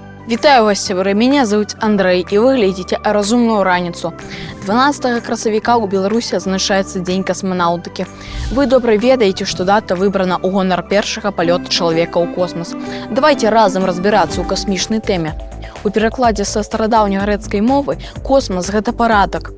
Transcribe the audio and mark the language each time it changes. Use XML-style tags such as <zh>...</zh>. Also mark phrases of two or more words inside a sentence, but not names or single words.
<be>Вітаю вас, сябры,</be> <ru>меня зовут Андрей, и вы глядите</ru> <be>«Разумную раніцу». 12 красавіка ў Беларусі адзначаецца дзень касманаўтыкі. Вы добра ведаеце, што дата выбрана ў гонар першага палёту чалавека ў космас. Давайте разам разбірацца ў касмічнай тэме. У перакладзе са старадаўнегрэцкай мовы космас – гэта парадак.</be>